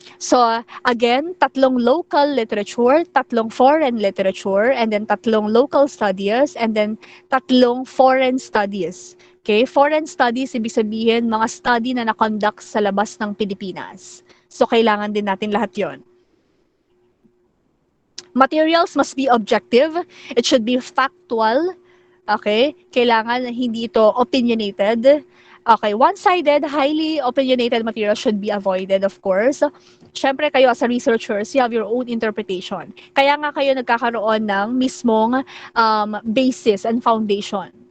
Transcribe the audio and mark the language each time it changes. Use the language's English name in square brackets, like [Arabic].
[English] So, again, 3 local literature, 3 foreign literature, and then 3 local studies, and then 3 foreign studies. Okay? [Filipino] Foreign studies, ibig sabihin, mga study na na-conduct sa labas ng Pilipinas. So, kailangan din natin lahat yon. [English] Materials must be objective. It should be factual. Okay? [Filipino] Kailangan hindi ito opinionated. [English] Okay, one-sided, highly opinionated material should be avoided, of course. [Filipino] Siyempre, kayo [English] as a researchers, you have your own interpretation. [Filipino] Kaya nga kayo nagkakaroon ng mismong basis and foundation.